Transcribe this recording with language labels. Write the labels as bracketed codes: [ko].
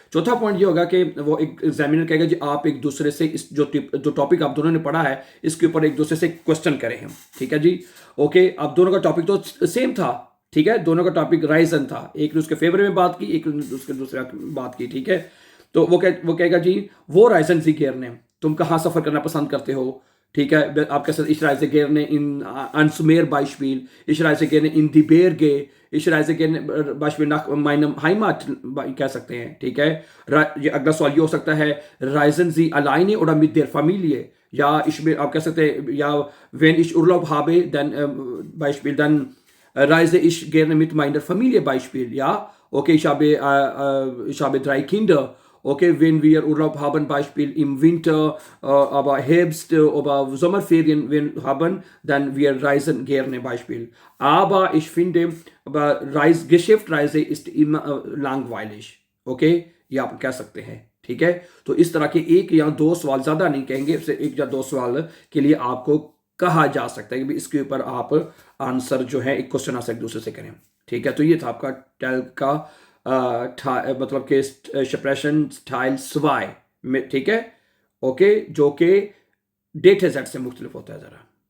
[hi] चौथा पॉइंट ये होगा कि वो एक एग्जामिनर कहेगा जी आप एक दूसरे से इस जो टॉपिक आप दोनों ने पढ़ा है इसके ऊपर एक दूसरे से क्वेश्चन करें हम, ठीक है जी। ओके, अब दोनों का टॉपिक तो सेम था, ठीक है, दोनों का टॉपिक राइजन था, एक ने उसके फेवर में बात की, एक ने उसके दूसरे बात की, ठीक है। तो वो कहेगा जी वो राइजन ज़िकेर ने, तुम कहाँ सफ़र करना पसंद करते हो, ठीक है। आपके साथ [de] ich reise gerne in ans Meer Beispiel, ich reise gerne in die Berge, ich reise gerne Beispiel nach meinem Heimat [hi] कह सकते हैं, ठीक है। ये अगला सवाल ये हो सकता है [de] reisen Sie alleine oder mit der Familie, [hi] या आप कह सकते हैं या [de] wenn ich Urlaub habe dann Beispiel dann reise ich gerne mit meiner Familie Beispiel, ja. Okay, ich habe 3 Kinder. Okay, wenn wir Urlaub haben, Beispiel im Winter, aber Herbst oder Sommerferien haben, dann wir reisen gerne Beispiel. Aber ich finde, Geschäftsreise ist immer langweilig. [hi] Okay, ये आप कह सकते हैं, ठीक है। तो इस तरह के एक या दो सवाल, ज़्यादा नहीं कहेंगे, सिर्फ एक या दो सवाल के लिए आपको कहा जा सकता है कि इसके ऊपर आप आंसर जो है एक क्वेश्चन आंसर एक दूसरे से करें, ठीक है। तो ये था आपका टेल का मतलब कि शप्रेशन स्टाइल स्वाई में, ठीक है, ओके, जो कि डेट है जेड से मुख्तलिफ होता है ज़रा।